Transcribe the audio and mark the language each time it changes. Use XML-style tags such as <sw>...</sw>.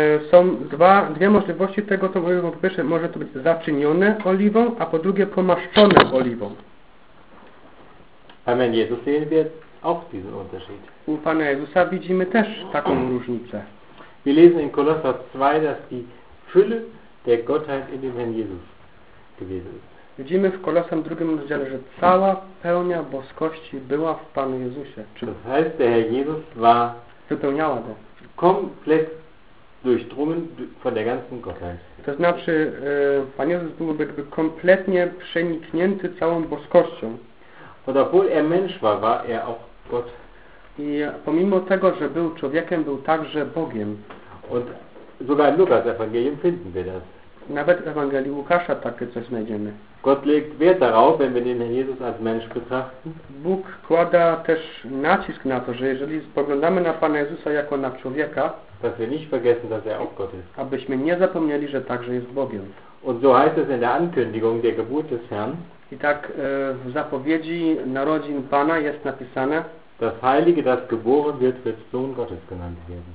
<pl>Są dwie możliwości tego, co mówię. Po pierwsze, może to być zaczynione oliwą, a po drugie pomaszczone oliwą. Amen.</pl> <de>Jesus sehen wir auch diesen Unterschied.</de> <pl>U Pana Jezusa widzimy też taką różnicę.</pl> <de>Wir lesen in Kolosser 2, dass die Fülle der Gottheit in dem Herrn Jesus gewesen ist.</de> <pl>Widzimy w Kolosem 2 rozdziale, że cała pełnia boskości była w Panu Jezusie. Czyli</pl> <de>das heißt, der Herr Jesus war</de> <pl>wypełniała go.</pl> <de>Komplett durchdrungen von der ganzen Gottheit.</de> <pl>To znaczy, Pan Jezus był jakby kompletnie przeniknięty całą boskością.</pl> <de>Und obwohl er Mensch war, war er auch Gott.</de> <pl>I pomimo tego, że był człowiekiem, był także Bogiem.</pl> <de>Und sogar in Lukas Evangelium finden wir das.</de> <pl>Nawet w Ewangelii Łukasza takie coś znajdziemy.</pl> <de>Gott legt Wert darauf, wenn wir den Herrn Jesus als Mensch betrachten.</de> <pl>Bóg kłada też nacisk na to, że jeżeli spoglądamy na Pana Jezusa jako na człowieka,</pl> <de>dass wir nicht vergessen, dass er auch Gott ist.</de> <pl>Abyśmy nie zapomnieli, że także jest Bogiem.</pl> <de>Und so heißt es in der Ankündigung der Geburt des Herrn.</de> <pl>I tak w zapowiedzi narodzin Pana jest napisane.</pl> <de>Das Heilige, das geboren wird, wird Sohn Gottes genannt werden.</de>